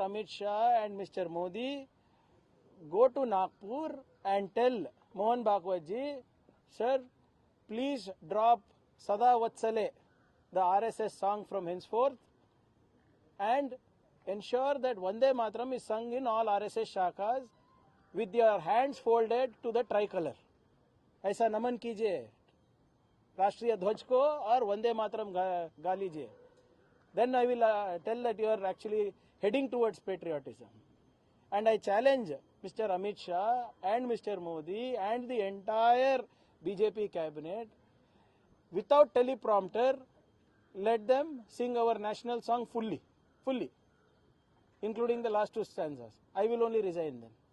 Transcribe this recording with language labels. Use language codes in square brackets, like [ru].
[en] Amit Shah and Mr. Modi go to Nagpur and tell Mohan Bhagwat ji, sir, please drop Sada Vatsale, the RSS song from henceforth, and ensure that Vande Mataram is sung in all RSS shakas with your hands folded to the tricolor. [hi] ऐसा नमन कीजिए राष्ट्रीय ध्वज को और वंदे मातरम गा लीजिए. [en] Then I will tell that you are actually heading towards patriotism. And I challenge Mr. Amit Shah and Mr. Modi and the entire BJP cabinet, without teleprompter, let them sing our national song fully, including the last two stanzas. I will only resign then.